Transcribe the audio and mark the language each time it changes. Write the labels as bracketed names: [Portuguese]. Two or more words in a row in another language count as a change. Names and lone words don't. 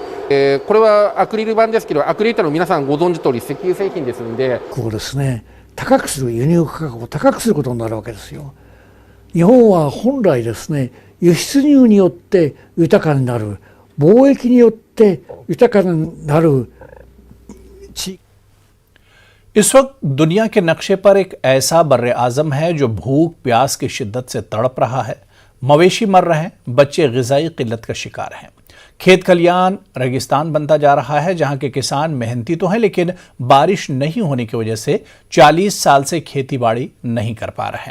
[Japanese] これはアクリル板ですけど、アクリル板の皆さんご存知通り石油製品ですんで、こうですね、高くする輸入価格を高くすることになるわけですよ。日本は本来ですね、輸出入によって豊かになる、貿易によって豊かになる。 [Urdu] اس وقت دنیا کے نقشے پر ایک ایسا برِاعظم ہے جو بھوک پیاس کی شدت سے تڑپ رہا ہے. مویشی مر رہے ہیں، بچے غذائی قلت کا شکار ہیں. کھیت کھلیان ریگستان بنتا جا رہا ہے، جہاں کے کسان محنتی تو ہیں لیکن بارش نہیں ہونے کی وجہ سے 40 سال سے کھیتی باڑی نہیں کر پا رہے ہیں.